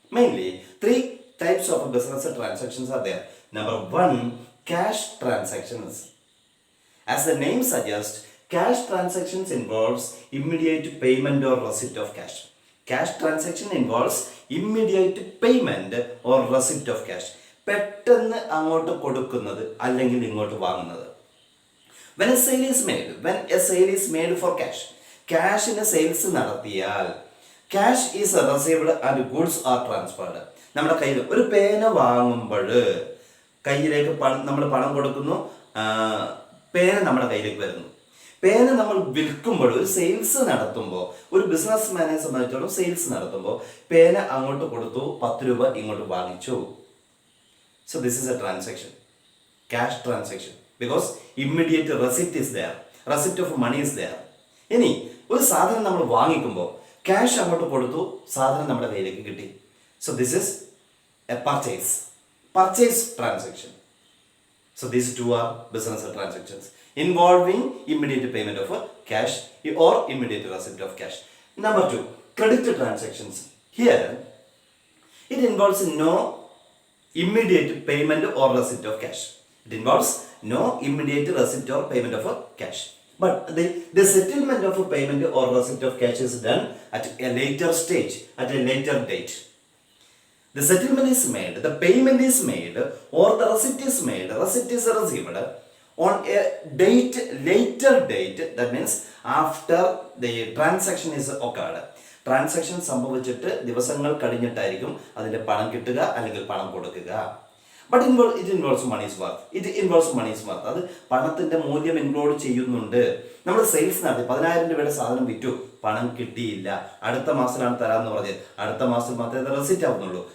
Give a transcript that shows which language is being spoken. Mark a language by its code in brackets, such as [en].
[en] Mainly, three types of business transactions are there. Number one, cash transactions. As the name suggests, cash transactions involves immediate payment or receipt of cash. Cash transaction involves immediate payment or receipt of cash. [ml] പെട്ടെന്ന് അങ്ങോട്ട് കൊടുക്കുന്നത് അല്ലെങ്കിൽ ഇങ്ങോട്ട് വാങ്ങുന്നത്. [en] When a sale is made for cash, [ml] ക്യാഷിന് sales നടത്തിയാൽ [en] cash is received and goods are transferred. [ml] നമ്മുടെ കയ്യിൽ ഒരു പേന വാങ്ങുമ്പോൾ കയ്യിലേക്ക് നമ്മൾ പണം കൊടുക്കുന്നു, പേന നമ്മുടെ കയ്യിലേക്ക് വരുന്നു. പേന നമ്മൾ വിൽക്കുമ്പോൾ, ഒരു സെയിൽസ് നടത്തുമ്പോൾ, ഒരു ബിസിനസ് മാനെ സംബന്ധിച്ചിടത്തോളം സെയിൽസ് നടത്തുമ്പോൾ പേന അങ്ങോട്ട് കൊടുത്തു, 10 രൂപ ഇങ്ങോട്ട് വാങ്ങിച്ചു. [en] So this is a transaction, cash transaction, because immediate receipt is there, receipt of money is there. [ml] ഇനി ഒരു സാധനം നമ്മൾ വാങ്ങിക്കുമ്പോൾ ക്യാഷ് അങ്ങോട്ട് കൊടുത്തു, സാധനം നമ്മുടെ കയ്യിലേക്ക് കിട്ടി. [en] So this is a purchase transaction. So these two are business transactions involving immediate payment of cash or immediate receipt of cash. Number two, credit transactions. Here, it involves no immediate payment or receipt of cash. It involves no immediate receipt or payment of cash. But the settlement of payment or receipt of cash is done at a later stage, at a later date. The settlement is made, the payment is made, or the receipt is made, receipt is received on a later date. That means after the transaction is occurred. [ml] Transaction സംഭവിച്ചിട്ട് ദിവസങ്ങൾ കഴിഞ്ഞിട്ടായിരിക്കും അതിൻ്റെ പണം കിട്ടുക അല്ലെങ്കിൽ പണം കൊടുക്കുക. [en] But it involves money's worth. [ml] അത് പണത്തിന്റെ മൂല്യം ഇൻക്ലൂഡ് ചെയ്യുന്നുണ്ട്. നമ്മൾ സെയിൽസ് നടത്തി 10,000 രൂപയുടെ സാധനം വിറ്റു, പണം കിട്ടിയില്ല, അടുത്ത മാസത്തിലാണ് തരാമെന്ന് പറഞ്ഞത്, അടുത്ത മാസത്തിൽ മാത്രമേ അത് റെസിറ്റ് ആവുന്നുള്ളൂ.